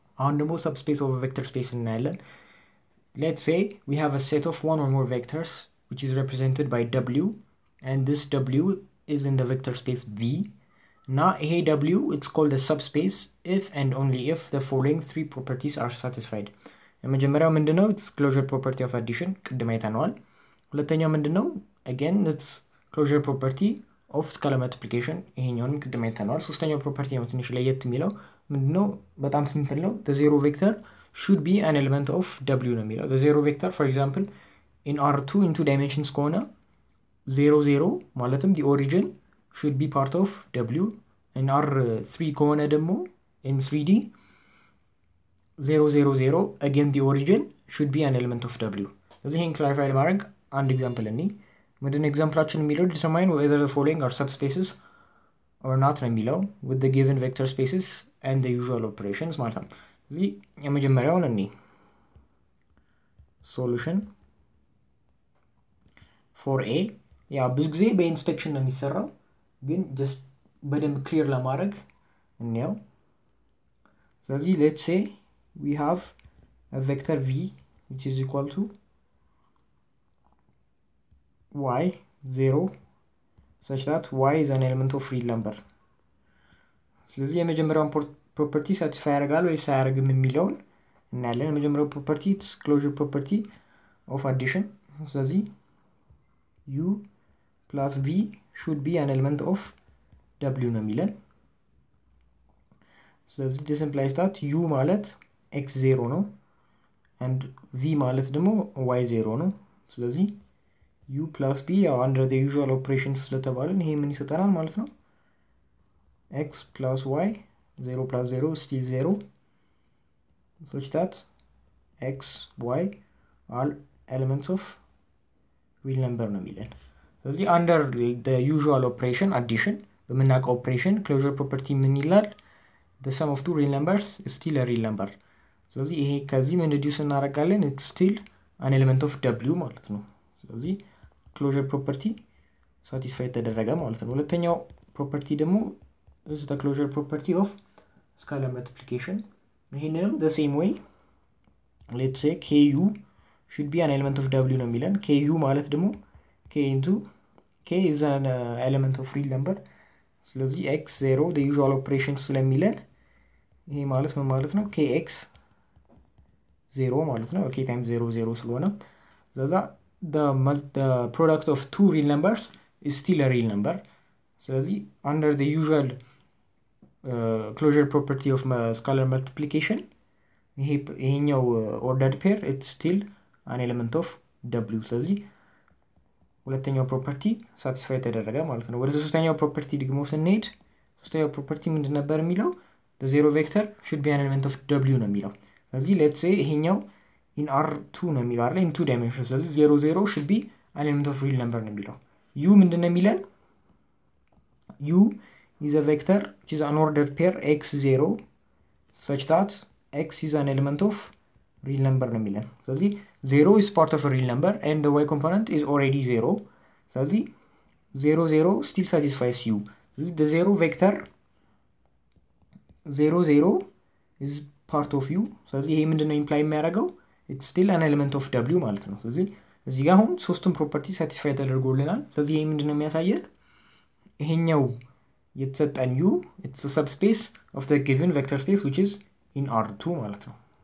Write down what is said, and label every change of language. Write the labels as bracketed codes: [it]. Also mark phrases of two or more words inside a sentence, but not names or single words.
[am] አሁን ደግሞ [en] subspace of a vector space እናያለን let's say we have a set of one or more vectors which is represented by w and this w is in the vector space v now here w it's called a subspace if and only if the following three properties are satisfied የመጀመሪያው ምንድነው it's closure property of addition [am] ቅድም አይተናል ሁለተኛው ምንድነው [en] again it's closure property of scalar multiplication [am] ይሄኛውንም ቅድም አይተናል ሶስተኛው ፕሮፐርቲ ነው ትንሽ ለየት የሚለው ምንድነው በጣም ሲምፕል ነው [en] the zero vector should be an element of w [am] ነው የሚለው [en] the zero vector for example in R2 in two dimensions [am] ከሆነ 0 0 ማለትም [en] the origin should be part of w in R3 [am] ከሆነ ደግሞ [en] in 3D 0 0 0 again the origin should be an element of w [am] ስለዚህ ይሄን [en] clarify [am] ለማድረግ አንድ ኤግዛምፕል እንይ ምንድነው ኤግዛምፕላችን የሚለው [en] determine whether the following are subspaces or not [am] ነው የሚለው [en] with the given vector spaces and the usual operations [am] ማለት ነው እዚህ የመጀመሪያውን እንይ [en] solution for a [am] ያ ብዙ ጊዜ በኢንስፔክሽን ነው የሚሰራው ግን just በደንብ ክሊር ለማድረግ እንየው ስለዚህ [en] let's say we have a vector v which is equal to y 0 such that y is an element of real number [am] ስለዚህ የመጀመሪያውን [en] property satisfy [am] ያደርጋል ወይስ አያደርግም የሚለውን እናያለን የመጀመሪያው [en] property it's closure property of addition ስለዚህ u plus v should be an element of w [am] ነው የሚለን [en] ስለዚህ this implies that u ማለት x0 ነው and v [am] ማለት ደግሞ [en] y0 [am] ነው ስለዚህ [en] u plus b under the usual operations [am] ስለተባለን ይሄ ምን ይሰጠናል ማለት ነው [en] x plus y 0 plus 0 is still 0 such that x y are elements of real number [am] ነው የሚለን ስለዚህ [en] under the usual operation addition በመናቀው operation closure property [am] ምን ይላል [en] the sum of two real numbers is still a real number [am] ስለዚህ ይሄ ከዚህ ምን [en] reduce እናደርጋለን it's still an element of w [am] ማለት ነው ስለዚህ [en] closure property satisfy [am] ተደረገ ማለት ነው ሁለተኛው [en] property ደግሞ is the closure property of scalar multiplication ይሄንንም the same way let's say ku should be an element of w [am] ነው የሚለን [en] ku [am] ማለት ደግሞ [en] k into k is an element of real number ስለዚህ x0 the usual operations [am] ስለሚለን ይሄ ማለት ምን ማለት ነው [en] kx 0 [am] ማለት ነው [en] k times 0 0 [am] ስለሆነ ስለዚህ [en] the product of two real numbers is still a real number ስለዚህ under the usual closure property of scalar multiplication ይሄኛው ordered pair it's still an element of w [am] ስለዚህ ሁለተኛው [en] property satisfy [am] ተደረገ ማለት ነው ወደ ሶስተኛው property ደግሞ ስንሄድ ሶስተኛው property ምንድን ነበር የሚለው [en] the zero vector should be an element of w [am] ነው የሚለው ስለዚህ [en] let's say ይሄኛው in R2 [am] ነው የሚለው አይደል [en] in two dimensions ስለዚህ 0 0 should be an element of real number [am] ነው የሚለው [en] u [am] ምንድነው የሚለን [en] u is a vector which is an ordered pair x0 such that x is an element of real number [am] ነው የሚለን ስለዚህ [en] 0 is part of a real number and the y component is already 0 ስለዚህ 0 0 still satisfies u ስለዚህ the zero vector [am] 0 0 [en] is part of u [am] ስለዚህ ይሄ ምንድነው imply የሚያደርገው [en] it's still an element of w [am] ማለት ነው ስለዚህ እዚህ ጋር አሁን ሶስቱም ፕሮፐርቲ satisfy ተደርጎልናል ስለዚህ ይሄ ምንድነው የሚያሳየን ይሄኛው የተሰጠን u [en] it's a subspace of the given vector space which is in R2 [am] ማለት ነው